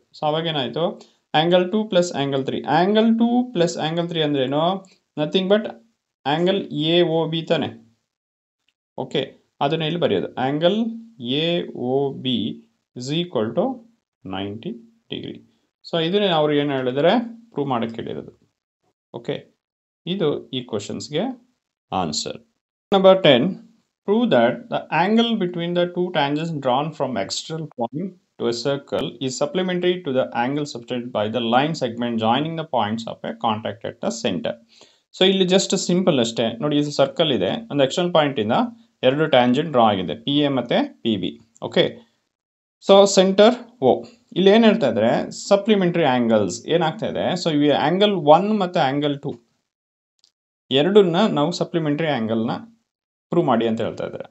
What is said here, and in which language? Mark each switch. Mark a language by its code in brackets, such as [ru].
[kn] So ಅವಾಗೇನಾಯಿತು, angle 2 plus angle 3. Angle 2 plus angle 3 ಅಂದ್ರೇನು, nothing but angle A O B ತಾನೆ. Okay, ಅದನ್ನು ಇಲ್ಲಿ ಬರೆಯೋದು, angle A O B is equal to 90 degree. So ಇದನ್ನೇ ಅವ್ರು ಏನು ಹೇಳಿದರೆ ಪ್ರೂವ್ ಮಾಡೋಕ್ಕೆ ಹೇಳಿರೋದು. ಓಕೆ, ಇದು ಈ ಕ್ವಶನ್ಸ್ಗೆ answer. [en] Number 10, prove that the angle between the two tangents drawn from external point to a circle is supplementary to the angle subtended by the line segment joining the points of a contact at the center. [kn] So ಇಲ್ಲಿ just simple ಅಷ್ಟೇ ನೋಡಿ, ಇದು circle ಇದೆ, ಒಂದು external ಪಾಯಿಂಟಿಂದ ಎರಡು tangent draw ಆಗಿದೆ, P A ಮತ್ತು P B. Okay, so centre ಓ. ಇಲ್ಲಿ ಏನು ಹೇಳ್ತಾ ಇದ್ದಾರೆ, ಸಪ್ಲಿಮೆಂಟ್ರಿ ಆ್ಯಂಗಲ್ಸ್ ಏನಾಗ್ತಾ ಇದೆ. ಸೊ ಇವು ಆ್ಯಂಗಲ್ 1 ಮತ್ತು ಆ್ಯಂಗಲ್ 2 ಎರಡನ್ನ ನಾವು ಸಪ್ಲಿಮೆಂಟ್ರಿ ಆ್ಯಂಗಲ್ನ ಪ್ರೂವ್ ಮಾಡಿ ಅಂತ ಹೇಳ್ತಾ ಇದ್ದಾರೆ.